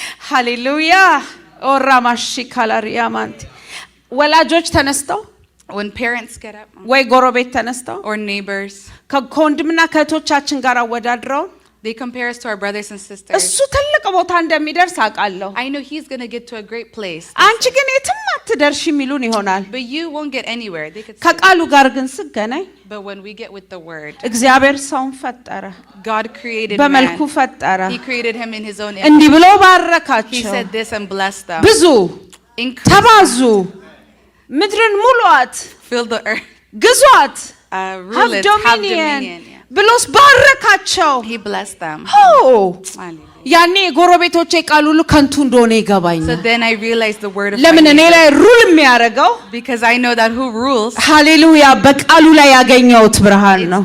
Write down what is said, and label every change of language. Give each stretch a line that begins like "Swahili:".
Amharic: ሃሌሉያ ኦራማሺ ካላሪያማንት ወላጆች ተነስተው
English: When parents get up,
Amharic: ወይ ጎረቤት ተነስተው
English: or neighbors,
Amharic: ከወንድምና ከእህቶቻችን ጋር አወዳድረው
English: they compare us to our brothers and sisters.
Amharic: እሱ ትልቅ ቦታ እንደሚደርስ አውቃለሁ፣
English: I know he's going to get to a great place,
Amharic: አንቺ ግን የትም አትደርሺ የሚሉን ይሆናል።
English: but you won't get anywhere. They could say,
Amharic: ከቃሉ ጋር ግን ስገናኝ
English: but when we get with the word,
Amharic: እግዚአብሔር ሰውን ፈጠረ፣
English: God created
Amharic: በመልኩ
English: man.
Amharic: ፈጠረ፣
English: He created him in his own image.
Amharic: እንዲህ ብሎ
English: He
Amharic: ባረካቸው፣
English: said this and blessed them.
Amharic: ብዙ
English: Increase,
Amharic: ተባዙ፣ ምድርን ሙሏት፣
English: fill the earth,
Amharic: ግዟት፣
English: rule it, have dominion. Yeah.
Amharic: ብሎስ ባረካቸው።
English: He blessed them.
Amharic: ኦ ያኔ የጎረቤቶቼ ቃል ሁሉ ከንቱ እንደሆነ
English: So
Amharic: ይገባኛል።
English: then I realized the word of
Amharic: ለምን
English: my
Amharic: እኔ
English: neighbor.
Amharic: ላይ ሩል የሚያደርገው
English: Because I know that who rules
Amharic: ሃሌሉያ በቃሉ ላይ ያገኘሁት ብርሃን ነው።